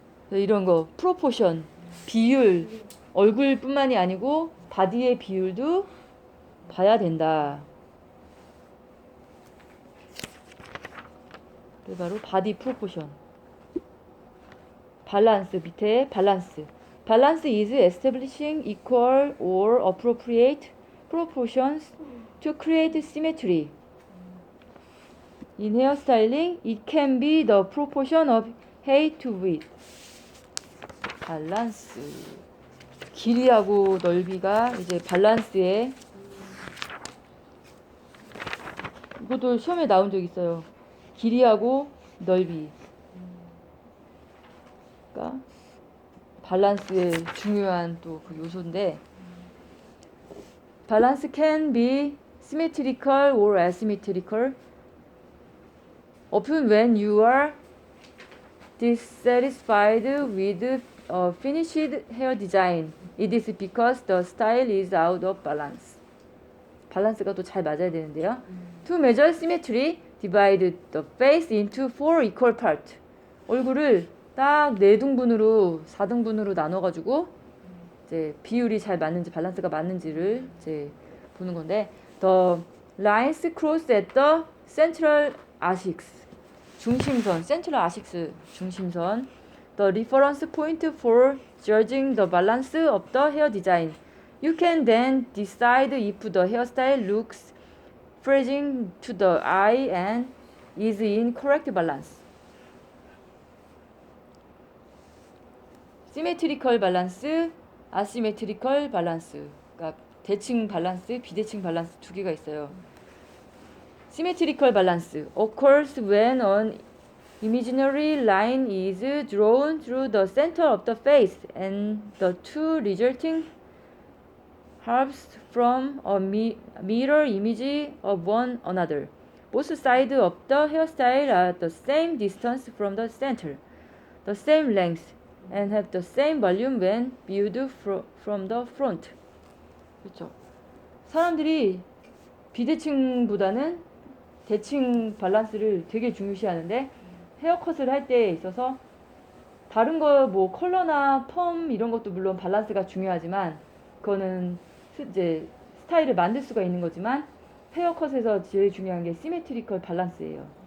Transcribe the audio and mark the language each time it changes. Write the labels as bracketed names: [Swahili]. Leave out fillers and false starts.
[Korean] 이런 거 프로포션, 비율, 얼굴뿐만이 아니고 바디의 비율도 봐야 된다. 그게 바로 바디 프로포션. 밸런스 밑에 밸런스. [English] Balance is establishing equal or appropriate proportions to create symmetry. In hairstyling, it can be the proportion of height to width. [Korean] 밸런스. 길이하고 넓이가 이제 밸런스에 이것도 시험에 나온 적 있어요. 길이하고 넓이. 그러니까 밸런스의 중요한 또 그 요소인데 [English] balance can be symmetrical or asymmetrical. Often when you are dissatisfied with a finished hair design, it is because the style is out of balance. [Korean] 밸런스가 또 잘 맞아야 되는데요. [English] To measure symmetry, divide the face into 4 equal parts. [Korean] 얼굴을 딱 4등분으로 4등분으로 나눠가지고 이제 비율이 잘 맞는지 밸런스가 맞는지를 이제 보는 건데 [English] the lines cross at the central axis 중심선 central axis 중심선 the reference point for judging the balance of the hair design. You can then decide if the hairstyle looks pleasing to the eye and is in correct balance. [Korean] 시메트리컬 밸런스, 아시메트리컬 밸런스. 그러니까 대칭 밸런스, 비대칭 밸런스 두 개가 있어요. [English] 시메트리컬 밸런스 occurs when an imaginary line is drawn through the center of the face and the two resulting halves from a mirror image of one another. Both sides of the hairstyle are the same distance from the center, the same length, and have the same volume when viewed from the front. [Korean] 그렇죠. 사람들이 비대칭보다는 대칭 밸런스를 되게 중요시하는데 헤어컷을 할 때에 있어서 다른 거 뭐 컬러나 펌 이런 것도 물론 밸런스가 중요하지만 그거는 이제 스타일을 만들 수가 있는 거지만 헤어컷에서 제일 중요한 게 시메트리컬 밸런스예요.